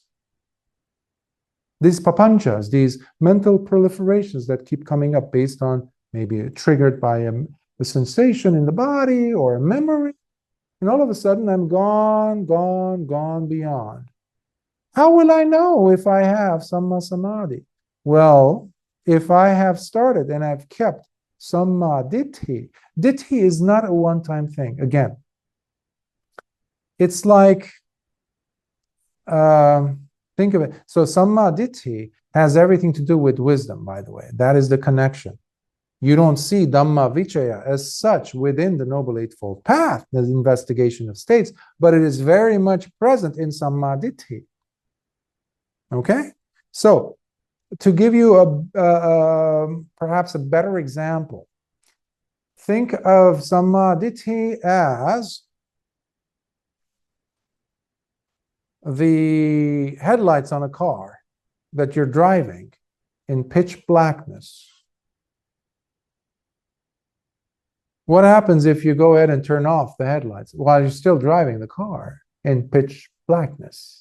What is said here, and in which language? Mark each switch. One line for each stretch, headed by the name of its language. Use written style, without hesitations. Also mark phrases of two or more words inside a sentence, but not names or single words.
English: These papanchas, these mental proliferations that keep coming up based on maybe triggered by a sensation in the body or a memory. And all of a sudden I'm gone beyond. How will I know if I have samma samadhi? Well, if I have started and I've kept
Pali: samma ditthi.
English: Ditthi is not a one-time thing. Again, it's like, think of it. So
Pali: samma ditthi
English: has everything to do with wisdom, by the way. That is the connection. You don't see
Pali: Dhamma Vichaya
English: as such within the Noble Eightfold Path, the investigation of states, but it is very much present in
Pali: samma ditthi.
English: Okay? So, to give you perhaps a better example, think of
Pali: samma ditthi
English: as the headlights on a car that you're driving in pitch blackness. What happens if you go ahead and turn off the headlights while you're still driving the car in pitch blackness?